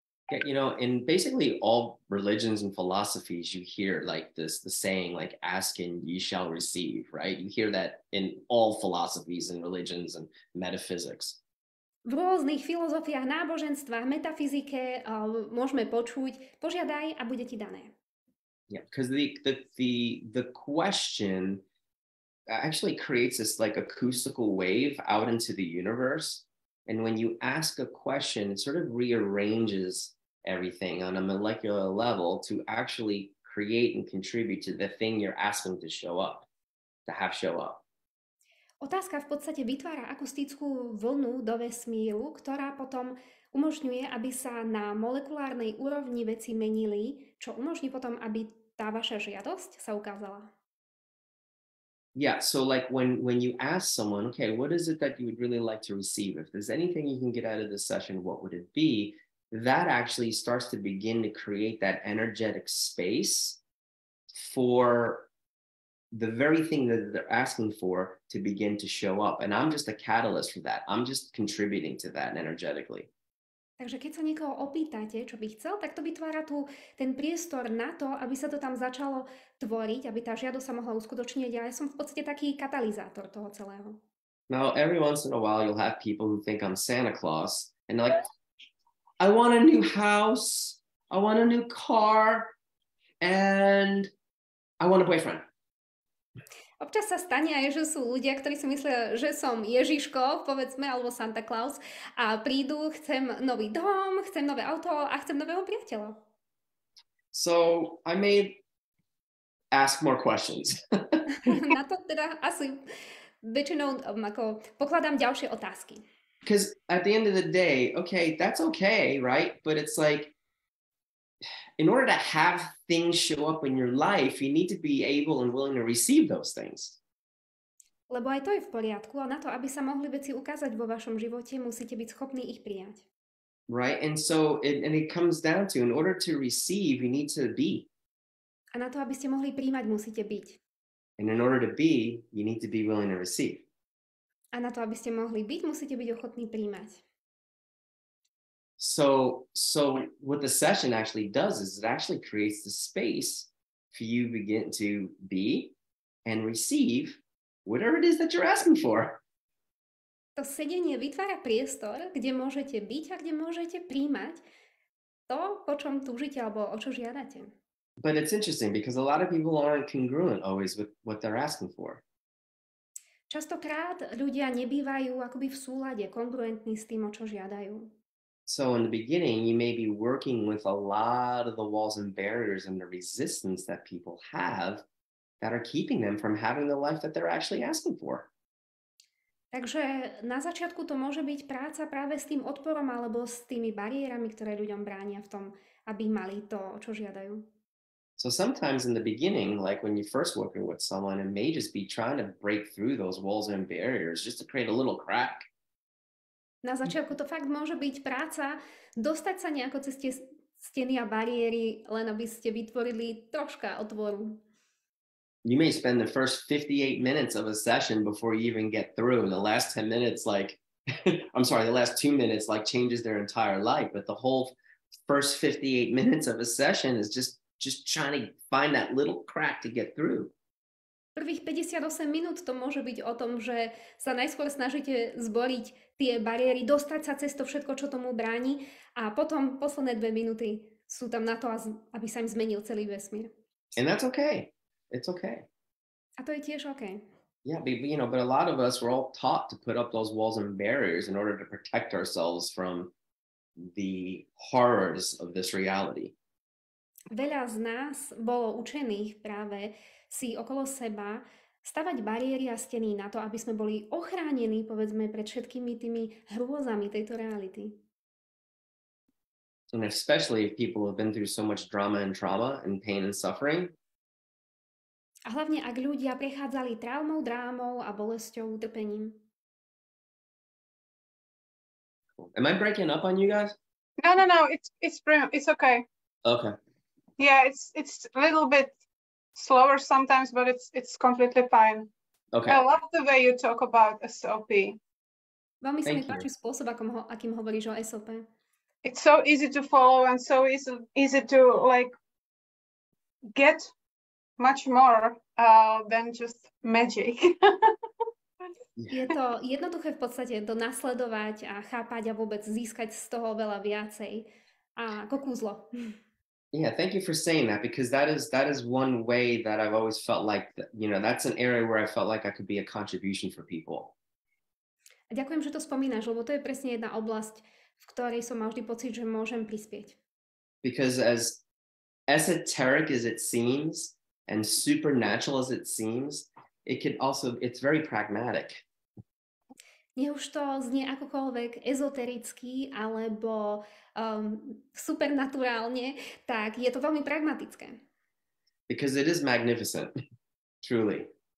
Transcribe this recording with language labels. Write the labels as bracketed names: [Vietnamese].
[English] Yeah, you know, in basically all religions and philosophies, you hear like the saying, like, ask and ye shall receive, right? You hear that in all philosophies and religions and metaphysics. [Slovak] V rôznych filozofiách, náboženstvách, metafyzike môžeme počuť, požiadaj a bude ti dané. [English] Yeah, because the question actually creates this like acoustical wave out into the universe. And when you ask a question, it sort of rearranges everything on a molecular level to actually create and contribute to the thing you're asking to show up. [Slovak] Otázka v podstate vytvára akustickú vlnu do vesmíru, ktorá potom umožňuje, aby sa na molekulárnej úrovni veci menili, čo umožní potom, aby tá vaša žiadosť sa ukázala. [English] Yeah, so like when you ask someone, okay, what is it that you would really like to receive? If there's anything you can get out of this session, what would it be? That actually starts to begin to create that energetic space for the very thing that they're asking for to begin to show up. And I'm just a catalyst for that. I'm just contributing to that energetically. [Slovak] Takže keď sa niekoho opýtate, čo by chcel, tak to vytvára ten priestor na to, aby sa to tam začalo tvoriť, aby tá žiadosť sa mohla uskutočniť. A ja som v podstate taký katalizátor toho celého. [English] Now, every once in a while, you'll have people who think I'm Santa Claus. And they're like, I want a new house. I want a new car. And I want a boyfriend. [Slovak] Občas sa stane aj, že sú ľudia, ktorí si myslia, že som Ježiško, povedzme, alebo Santa Claus a prídu, chcem nový dom, chcem nové auto a chcem nového priateľa. [English] So I may ask more questions. [Slovak] Na to teda asi väčšinou ako pokladám ďalšie otázky. [English] Because at the end of the day, okay, that's okay, right? But it's like, in order to have things show up in your life, you need to be able and willing to receive those things. [Slovak] Lebo aj to je v poriadku, a na to, aby sa mohli veci ukázať vo vašom živote, musíte byť schopní ich prijať. [English] Right? And so it comes down to, in order to receive, you need to be. [Slovak] A na to, aby ste mohli príjmať, musíte byť. [English] And in order to be, you need to be willing to receive. [Slovak] A na to, aby ste mohli byť, musíte byť ochotní príjmať. [English] So what the session actually does is it actually creates the space for you to begin to be and receive whatever it is that you're asking for. [Slovak] To sedenie vytvára priestor, kde môžete byť a kde môžete príjmať to, po čom túžite alebo o čo žiadate. [English] But it's interesting because a lot of people aren't congruent always with what they're asking for. [Slovak] Častokrát ľudia nebývajú akoby v súlade, kongruentní s tým, o čo žiadajú. [English] So in the beginning, you may be working with a lot of the walls and barriers and the resistance that people have that are keeping them from having the life that they're actually asking for. [Slovak] Takže na začiatku to môže byť práca práve s tým odporom alebo s tými bariérami, ktoré ľuďom bránia v tom, aby mali to, o čo žiadajú. [English] So sometimes in the beginning, like when you first working with someone, it may just be trying to break through those walls and barriers just to create a little crack. [Slovak] Na začiatku to fakt môže byť práca dostať sa nejako cez tie steny a bariéry, len aby ste vytvorili troška otvoru. [English] You may spend the first 58 minutes of a session before you even get through. And the last 10 minutes, like, the last 2 minutes, like, changes their entire life. But the whole first 58 minutes of a session is just trying to find that little crack to get through. [Slovak] Prvých 58 minút to môže byť o tom, že sa najskôr snažíte zboriť tie bariéry, dostať sa cez to všetko, čo tomu bráni a potom posledné 2 minúty sú tam na to, aby sa im zmenil celý vesmír. [English] And that's okay. It's okay. [Slovak] A to je tiež okay. [English] Yeah, but a lot of us were all taught to put up those walls and barriers in order to protect ourselves from the horrors of this reality. [Slovak] Veľa z nás bolo učených práve si okolo seba stavať bariéry a steny na to, aby sme boli ochránení, povedzme, pred všetkými tými hrôzami tejto reality. [English] And especially if people have been through so much drama and trauma and pain and suffering. [Slovak] A hlavne, ak ľudia prechádzali traumou, drámou a bolesťou, utrpením. [English] Am I breaking up on you guys? No. It's okay. Okay. Yeah, it's a little bit slower sometimes, but it's completely fine. Okay. I love the way you talk about SOP. [Slovak] Veľmi sa mi páči spôsob, akým hovoríš o SOP. [English] It's so easy to follow and so easy to like get much more than just magic. [Slovak] Je to jednoduché v podstate to nasledovať a chápať a vôbec získať z toho veľa viacej ako kúzlo. [English] Yeah, thank you for saying that because that is one way that I've always felt like, that's an area where I felt like I could be a contribution for people. [Slovak] A ďakujem, že to spomínaš, lebo to je presne jedna oblasť, v ktorej som mal vždy pocit, že môžem prispieť. [English] Because as esoteric as it seems and supernatural as it seems, it's very pragmatic. [Slovak] Nech už to znie akokoľvek ezotericky alebo supernaturálne, tak je to veľmi pragmatické. [English] Because it is magnificent, truly.